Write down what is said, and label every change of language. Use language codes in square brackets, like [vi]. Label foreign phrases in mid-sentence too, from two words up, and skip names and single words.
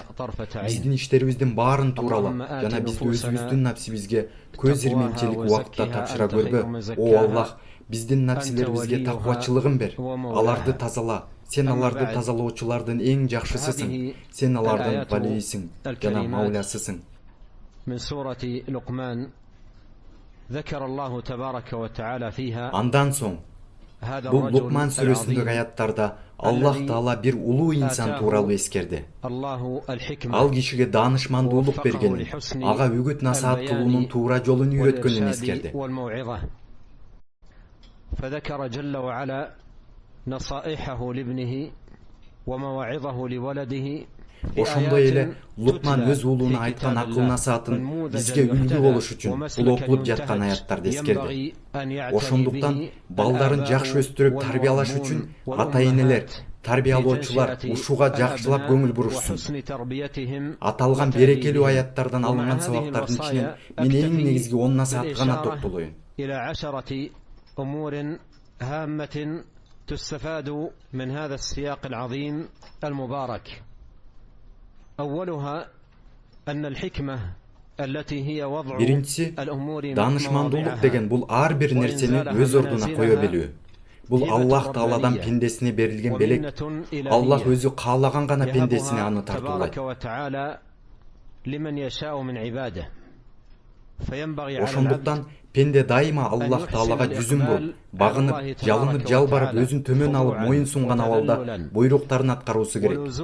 [ky] Биздин иштерибиздин баарын туурала жана бизди өзүбүздүн напсибизге көз ирмемчилик убакытта тапшыра көрбө. О Аллах, биздин напсилерибизге таквачылыгын бер. Аларды тазала. Сен аларды тазалоочулардын эң жакшысысың. Сен алардын валийсиң жана маулясысың. [ar] من سورة لقمان ذكر الله تبارك وتعالى فيها [ky] Андан соң бул Лукман сүрөсүндөгү аяттарда Аллах Таала бир улуу инсан тууралуу эскерди. Ал кишиге даанышмандуулук бергенин, ага үгүт насаат кылуунун туура жолун үйрөткөнүн эскерди. [ar] فذكر جل وعلا نصائحه لابنه ومواعظه لولده. [ky] Ошондой эле Лукман өз уулуна айткан акыл насаатын бизге үлгү болуш үчүн бул окулуп жаткан аяттарды эскерди. Ошондуктан балдарын жакшы өстүрүп тарбиялаш үчүн ата-энелер, тарбиялоочулар ушуга жакшылап көңүл бурушсун. Аталган берекелүү аяттардан алынган сабактардын ичинен мен эң негизги 10 насаатка гана токтолоюн. [ar] أمور هامة تستفاد من هذا السياق العظيم المبارك. أولها أن الحكمة التي هي وضع الأمور. [ky] Danışmandуулук деген бул ар бир нерсени өз ордуна кое билүү. Бул Аллах Тааладан пендесине берилген белек. Аллах өзү каалаган гана пендесине аны тартуулайт. Ошондуктан пенде дайыма Аллах Таалага жүзүн буруп, багынып, жалынып, жалбарып, өзүн төмөн алып, моюн сунган абалда буйруктарын аткаруусу керек.